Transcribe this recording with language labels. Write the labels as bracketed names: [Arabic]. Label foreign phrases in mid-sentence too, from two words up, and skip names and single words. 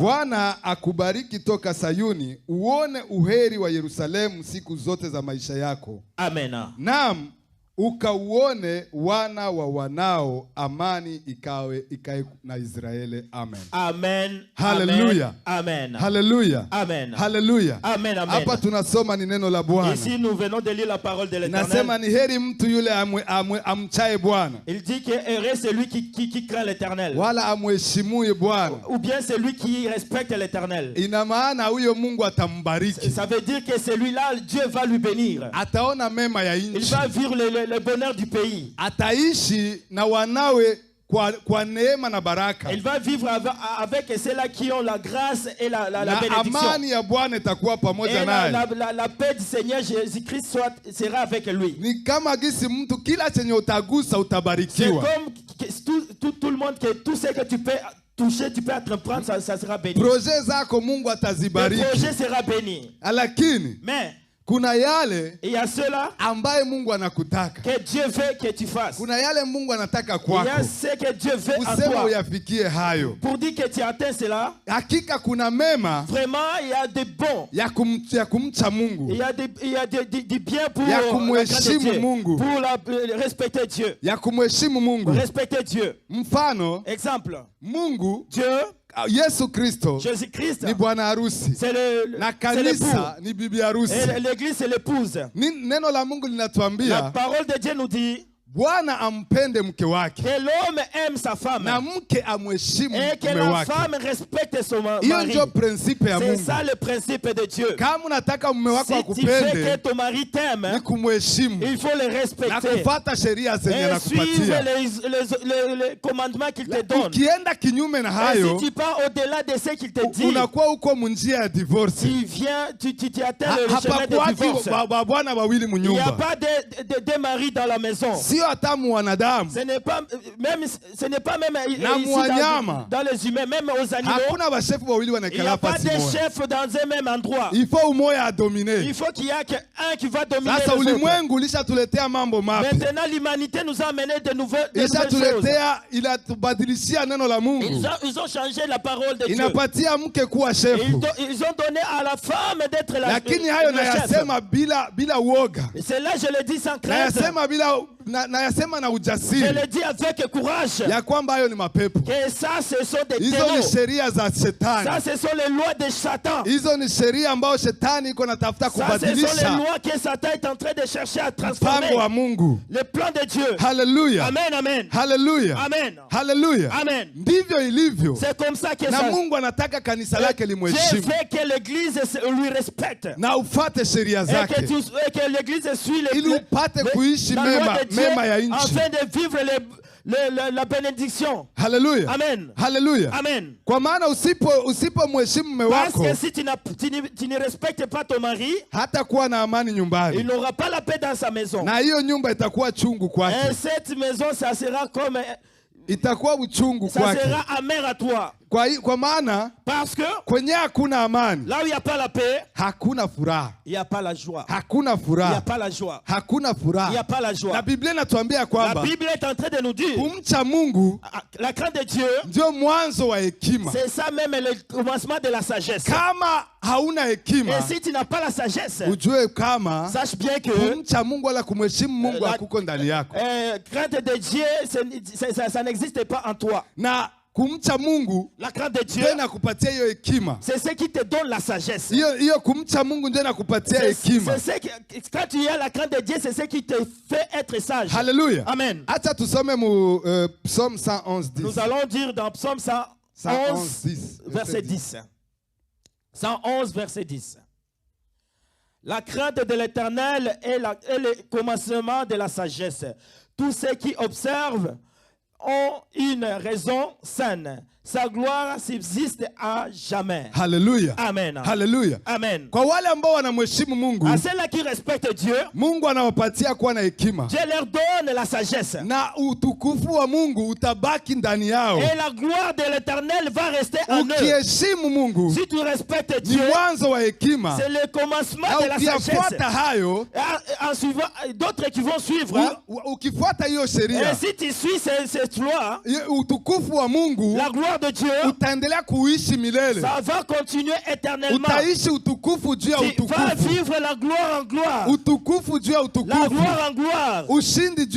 [Swahili] Bwana akubariki toka Sayuni, uone uheri wa Yerusalemu siku zote za maisha yako. Amen. Naam, ukauone wana wa wanao, amani ikae na Israeli. Amen. Amen. Hallelujah. Amen. Hallelujah. Amen. Hallelujah. Amen. Amen. Hapa tunasoma ni neno la Bwana. [French] Ici nous venons de lire la parole de l'Éternel. [Swahili] Nasema ni heri mtu yule amchaye Bwana, [French] Il dit que heureux c'est lui qui craint l'Éternel. [Swahili] wala amheshimuye Bwana. [French] Ou bien c'est lui qui respecte l'Éternel. [Swahili] Ina maana huyo Mungu atambariki. [French] Ça veut dire que celui-là, Dieu va lui bénir. [Swahili] Ataona mema ya [French] Il [Swahili] nchi. [French] va vivre le bonheur du pays. [Swahili] Ataishi na wanawe kwa neema na baraka. [French] Il va vivre avec ceux-là qui ont la grâce et la [Swahili] Na [French] bénédiction. [Swahili] amani ya Bwana itakuwa pamoja [French] Et [Swahili] naye. [French] la paix du Seigneur Jésus-Christ sera avec lui. [Swahili] Ni kama gisi mtu kila chenye utagusa [French] C'est [Swahili] utabarikiwa. [French] comme tout le monde, que tout ce que tu peux toucher, tu peux entreprendre, ça sera béni. [Swahili] Projet zako Mungu [French] Le [Swahili] atazibariki. [French] projet sera béni. [Swahili] Lakini [French] Mais [Swahili] kuna yale [French] il y a cela [Swahili] ambaye Mungu anakutaka. [French] que Dieu veut que tu fasses. [Swahili] Kuna yale Mungu anataka [French] Il y a [Swahili] kwako. [French] ce que Dieu veut en [Swahili] Useme [French] toi. [Swahili] uyafikie hayo. [French] Pour dire que tu atteins cela, [Swahili] Hakika kuna mema [French] vraiment, il y a des bons. [Swahili] ya kumcha Mungu, [French] Il y a des biens pour [Swahili] Ya [French] la grande [Swahili] kumheshimu [French] Dieu, [Swahili] Mungu. [French] pour respecter Dieu. [Swahili] ya kumheshimu Mungu. [French] Respecter Dieu. [Swahili] Mfano, [French] Exemple, [Swahili] Mungu [French] Dieu, [Swahili] Yesu Kristo [French] Jésus-Christ, [Swahili] ni bwana harusi [French] c'est [Swahili] na [French] l'époux. [Swahili] kanisa ni bibi harusi. [French] Et l'église, c'est l'épouse. [Swahili] Neno la Mungu [French] La [Swahili] linatuambia [French] parole de Dieu nous dit [Swahili] Bwana ampende mke wake [French] que l'homme aime sa femme [Swahili] na mke amheshimu [French] et que [Swahili] mume [French] la [Swahili] wake. [French] femme respecte son [Swahili] Hiyo [French] mari. [Swahili] ndio prinsipe ya [French] C'est [Swahili] Mungu. [French] ça le principe de Dieu. [Swahili] Kama unataka mume wako [French] Si tu veux que [Swahili] akupende, [French] ton mari t'aime, [Swahili] ni kumheshimu [French] il faut le [Swahili] na [French] respecter [Swahili] kufuata sheria zenye [French] et suivre [Swahili] anakupatia. [French] les commandements qu'il te donne. [Swahili] Ukienda kinyume na [French] Et [Swahili] hayo, [French] si tu pars au-delà de ce qu'il te dit, [Swahili] unakuwa uko munjia ya divorce. [French] tu viens, tu atteins le chemin de [Swahili] Hapakuwaki [French] divorce. [Swahili] bwana wawili [French] Il n'y a [Swahili] munyumba, [French] pas de mari dans la maison. [Swahili] sio hata wanadamu. [French] Ce n'est pas même [Swahili] Na [French] ici [Swahili] mwanyama. [French] dans les humains, même aux animaux. [Swahili] Hakuna bashefu wawili [French] Il n'y [Swahili] wanakala [French] a pas [Swahili] pasi [French] de [Swahili] moja. [French] chef dans un même endroit. Il faut [Swahili] umoja adomine. [French] Il faut qu'il y ait un qui va dominer [Swahili] Sasa [French] les autres. [Swahili] ulimwengu ulishatuletea mambo mapya. [French] Maintenant, l'humanité nous a amené de nouvelles choses. [Swahili] Ilishatuletea, inatubadilishia neno la Mungu. [French] Ils ont changé la parole de Dieu. [Swahili] Inapatia mke kuwa shefu. [French] Ils ont donné à la femme d'être la [Swahili] Lakini hayo [French] le chef. [Swahili] nayasema bila uoga. [French] C'est là, je le dis sans crainte. [Swahili] Nayasema na [French] Je [Swahili] ujasiri [French] le dis avec courage. [Swahili] ya kwamba hayo ni mapepo. [French] Que ça, ce sont des [Swahili] Hizo ni [French] terreaux. [Swahili] sheria za [French] Ça, [Swahili] shetani. [French] ce sont les lois de Satan. [Swahili] Hizo ni sheria ambayo shetani iko natafuta [French] Ça, ce sont les [Swahili] kubadilisha [French] lois que Satan est en train de chercher à transformer. [Swahili] mpango wa Mungu. [French] Le plan de Dieu. [Swahili] Haleluya. Amen, amen. Haleluya. Amen. Haleluya. Amen. Ndivyo ilivyo. [French] C'est comme ça que [Swahili] Na [French] ça. [Swahili] Mungu anataka kanisa lake [French] Dieu [Swahili] limheshimu [French] veut que l'église lui respecte. [Swahili] na ufate sheria [French] Et [Swahili] zake [French] que l'église suit [Swahili] ili upate kuishi [French] la loi [Swahili] mema [French] de Dieu [Swahili] mema ya nchi. [French] afin de vivre la bénédiction. [Swahili] Haleluya. Amen. Haleluya. Amen. Kwa maana usipomheshimu mume [French] Parce [Swahili] wako [French] que si tu ne respectes pas ton mari, [Swahili] hata kuwa na amani [French] il [Swahili] nyumbani, [French] n'aura pas la paix dans sa maison. [Swahili] na hiyo nyumba itakuwa chungu [French] Et [Swahili] kwake, [French] cette maison, ça sera comme, [Swahili] itakuwa uchungu [French] ça [Swahili] kwake. [French] sera amer à toi. [Swahili] Kwa maana [French] Parce que [Swahili] kwenye hakuna amani [French] là où il n'y a pas la paix, [Swahili] hakuna furaha, [French] il n'y a pas la joie. [Swahili] hakuna [French] Il n'y a [Swahili] furaha, [French] pas la joie. [Swahili] hakuna [French] Il n'y a [Swahili] furaha. [French] pas la joie. [Swahili] Na Biblia inatuambia [French] La [Swahili] kwamba [French] Bible est en train de nous dire, [Swahili] kumcha Mungu [French] la crainte de Dieu, [Swahili] ndio mwanzo wa hekima. [French] c'est ça même le commencement de la sagesse. [Swahili] Kama hauna hekima, [French] Et si tu n'as pas la sagesse, [Swahili] ujue kama [French] sache bien que [Swahili] kumcha Mungu wala kumheshimu Mungu hakuko ndani yako. [French] crainte de Dieu, ça n'existe pas en toi. [Swahili] Na kumcha Mungu [French] La crainte de Dieu, [Swahili] ndio inakupatia hiyo hekima. [French] c'est ce qui te donne la sagesse. [Swahili] Hiyo kumcha Mungu ndio inakupatia hekima. [French] Quand tu as la crainte de Dieu, c'est ce qui te fait être sage. [Swahili] Hallelujah. Amen. Acha tusome mu Psaume 111:10. [French] Nous allons dire dans Psaume 111, 10, verset 10. 111, verset 10. La crainte de l'Éternel est le commencement de la sagesse. Tous ceux qui observent ont une raison saine. Sa gloire subsiste à jamais. [Swahili] Hallelujah. Amen. Hallelujah. Amen. Kwa wale ambao wanamheshimu Mungu, [French] À ceux-là qui respectent Dieu, [Swahili] Mungu anawapatia kuwa na hekima. [French] Dieu leur donne la sagesse. [Swahili] Na utukufu wa Mungu utabaki ndani yao. [French] Et la gloire de l'Éternel va rester en eux. [Swahili] Ukiheshimu Mungu, [French] Si tu respectes [Swahili] ni [French] Dieu, [Swahili] mwanzo wa hekima. [French] c'est le commencement [Swahili] Na [French] de la sagesse. [Swahili] ukifuata hayo, [French] En suivant d'autres qui vont suivre. [Swahili] ukifuata hiyo [French] Et [Swahili] sheria, [French] si tu suis cette loi, [Swahili] utukufu wa Mungu [French] la gloire de Dieu, [Swahili] utaendelea kuishi milele. [French] ça va continuer éternellement. [Swahili] Utaishi utukufu juu ya [French] Tu vas [Swahili] utukufu. [French] vivre la gloire en gloire, [Swahili] Utukufu juu ya [French] la [Swahili] utukufu. [French] gloire en gloire, [Swahili] Ushindi juu ya